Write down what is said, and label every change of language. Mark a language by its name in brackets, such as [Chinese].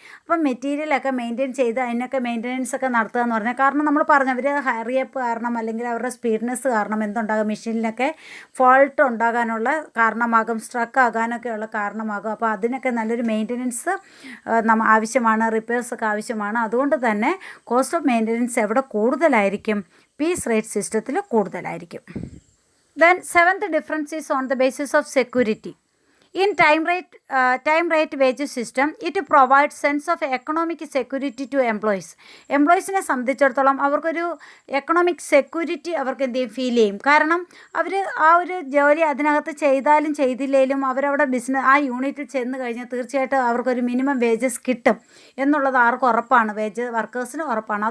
[Malayalam] അപ്പം മെറ്റീരിയലൊക്കെ മെയിൻറ്റെയിൻ ചെയ്ത് അതിനൊക്കെ മെയിൻ്റനൻസ് ഒക്കെ നടത്തുക എന്ന് പറഞ്ഞാൽ, കാരണം നമ്മൾ പറഞ്ഞു അവർ ഹറിയപ്പ് കാരണം അല്ലെങ്കിൽ അവരുടെ സ്പീഡ്നെസ് കാരണം എന്തുണ്ടാകും, മെഷീനിലൊക്കെ ഫോൾട്ട് ഉണ്ടാകാനുള്ള കാരണമാകും, സ്ട്രക്ക് ആകാനൊക്കെയുള്ള കാരണമാകും. അപ്പോൾ അതിനൊക്കെ നല്ലൊരു മെയിൻ്റനൻസ് ആവശ്യമാണ്, റിപ്പയർസൊക്കെ ആവശ്യമാണ്. അതുകൊണ്ട് തന്നെ കോസ്റ്റ് ഓഫ് മെയിൻ്റനൻസ് എവിടെ കൂടുതലായിരിക്കും, പീസ് റേറ്റ് സിസ്റ്റത്തിൽ കൂടുതലായിരിക്കും. [English] Then seventh difference is on the basis of security. In time rate wage system, it provides sense of economic security to employees. [Malayalam] എംപ്ലോയീസിനെ സംബന്ധിച്ചിടത്തോളം അവർക്കൊരു എക്കണോമിക് സെക്യൂരിറ്റി അവർക്ക് എന്ത് ചെയ്യും, ഫീൽ ചെയ്യും. കാരണം അവർ ആ ഒരു ജോലി അതിനകത്ത് ചെയ്താലും ചെയ്തില്ലെങ്കിലും അവരവിടെ ആ യൂണിറ്റിൽ ചെന്ന് കഴിഞ്ഞാൽ തീർച്ചയായിട്ടും അവർക്കൊരു മിനിമം വേജസ് കിട്ടും എന്നുള്ളത് ആർക്ക് ഉറപ്പാണ്, വർക്കേഴ്സിന് ഉറപ്പാണ്.